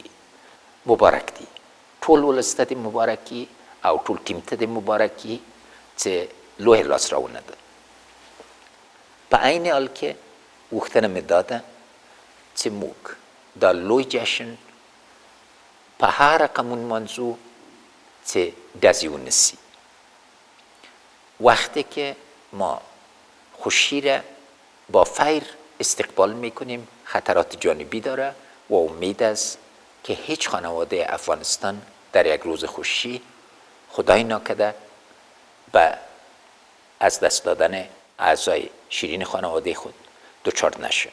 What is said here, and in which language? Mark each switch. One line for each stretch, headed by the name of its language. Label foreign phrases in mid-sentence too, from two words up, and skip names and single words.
Pashto: مبارک دي، ټول ولس ته د مبارکي او ټول ټیم ته د مبارکي چې لویه لاسته ده. په عین حال کې غوښتنه مې دا ده چې موږ دا لوی جشن په هر رقم ونمانځو چې ډزې ونسي.
Persian: وقتی که ما خوشی را با فیر استقبال میکنیم خطرات جانبی داره و امید است که هیچ خانواده افغانستان در یک روز خوشی خدای ناکرده به از دست دادن اعضای شیرین خانواده خود دچار نشه.